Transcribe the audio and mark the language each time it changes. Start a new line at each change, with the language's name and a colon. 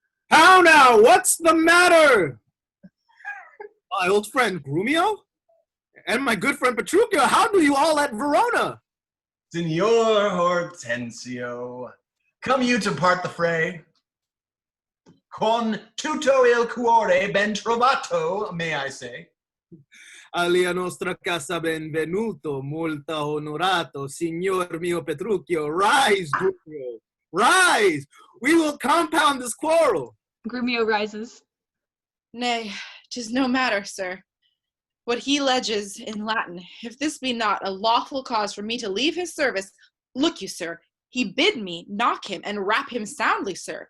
English: How now? What's the matter? My old friend Grumio? And my good friend Petruchio, how do you all at Verona? Signor Hortensio, come you to part the fray?
Italian: Con tutto il cuore ben trovato,
English: may I say.
Italian: Alia nostra casa benvenuto, molto onorato, signor mio Petruchio.
English: Rise, Grumio, rise! We will compound this quarrel. Grumio rises. Nay, 'tis no matter, sir. What he alleges in Latin, if this be not a lawful cause for me to leave his service, look you, sir, he bid me knock him and rap him soundly, sir.